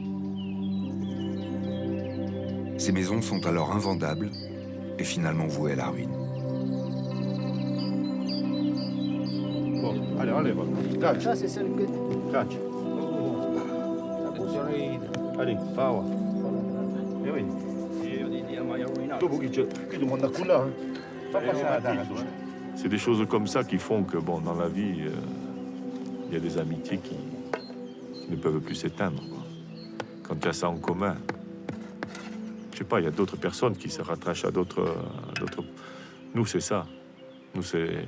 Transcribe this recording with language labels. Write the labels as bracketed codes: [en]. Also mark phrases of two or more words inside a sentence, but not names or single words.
[fr] Ces maisons sont alors invendables et finalement vouées à la ruine. Bon, allez, enlève. Ça, c'est celle que [it] Caccia. Allez, fava. E vedi? Dopo qui tu monti a là. Fa passare la caccia. [fr] C'est des choses comme ça qui font que, bon, dans la vie, il y a des amitiés qui ne peuvent plus s'éteindre, quoi. Quand il y a ça en commun. Je sais pas, il y a d'autres personnes qui se rattachent à d'autres... Nous, c'est ça. Nous, c'est...